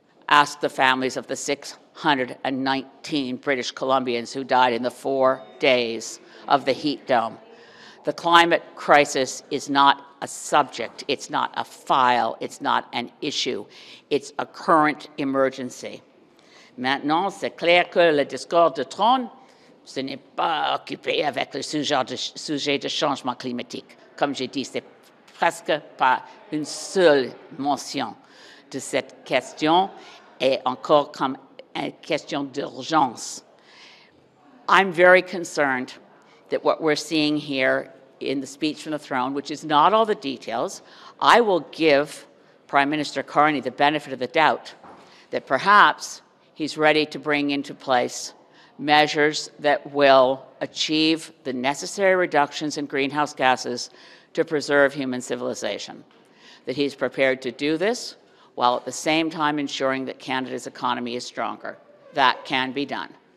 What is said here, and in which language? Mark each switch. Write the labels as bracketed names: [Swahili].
[English] Ask the families of the 619 British Columbians who died in the 4 days of the heat dome. The climate crisis is not a subject, it's not a file, it's not an issue, it's a current emergency. [French] Maintenant, c'est clair que le discours de Trône, ce n'est pas occupé avec le sujet de changement climatique. Comme j'ai dit, c'est presque pas une seule mention de cette question, et encore comme une question d'urgence. [English] I'm very concerned that what we're seeing here in the speech from the throne, which is not all the details, I will give Prime Minister Carney the benefit of the doubt that perhaps he's ready to bring into place measures that will achieve the necessary reductions in greenhouse gases to preserve human civilization, that he's prepared to do this while at the same time ensuring that Canada's economy is stronger. That can be done.